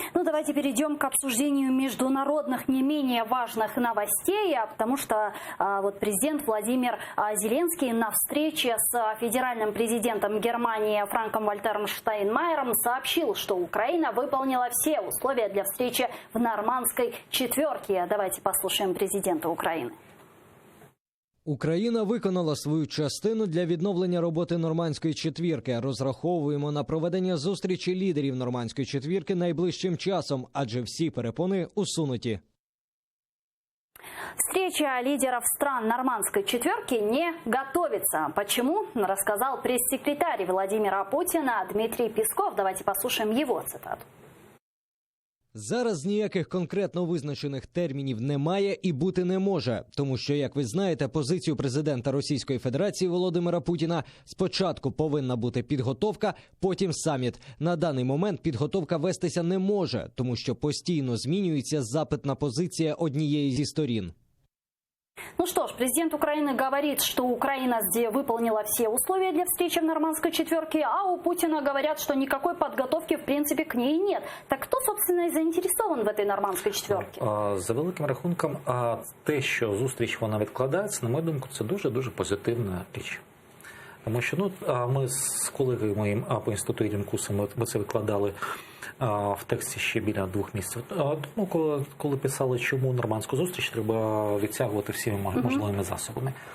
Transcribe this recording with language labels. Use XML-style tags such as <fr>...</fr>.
<ru>Давайте перейдем к обсуждению международных не менее важных новостей, потому что президент Владимир Зеленский на встрече с федеральным президентом Германии Франком-Вальтером Штайнмайером сообщил, что Украина выполнила все условия для встречи в Нормандской четверке. Давайте послушаем президента Украины.</ru> <uk>Україна виконала свою частину для відновлення роботи Нормандської четвірки. Розраховуємо на проведення зустрічі лідерів Нормандської четвірки найближчим часом, адже всі перепони усунуті.</uk> <ru>Встреча лидеров стран Нормандской четверки не готовится. Почему? Рассказал пресс-секретарь Владимира Путина Дмитрий Песков. Давайте послушаем его цитату.</ru> <uk>Зараз ніяких конкретно визначених термінів немає і бути не може, тому що, як ви знаєте, позицію президента Російської Федерації Володимира Путіна спочатку повинна бути підготовка, потім саміт. На даний момент підготовка вестися не може, тому що постійно змінюється запитна позиція однієї зі сторін.</uk> <ru>Ну что ж, президент Украины говорит, что Украина выполнила все условия для встречи в Нормандской четверке, а у Путина говорят, что никакой подготовки в принципе к ней нет. Так кто, собственно, и заинтересован в этой Нормандской четверке?</ru> <uk>За великим рахунком, те, що зустріч вона відкладається, на мою думку, це дуже-дуже позитивна річ. Тому що ми з колегою моїм по інституту Іллінкуса, ми це викладали в тексті ще біля 2 місяців. Коли писали, чому нормандську зустріч треба відтягувати всіми можливими засобами.</uk>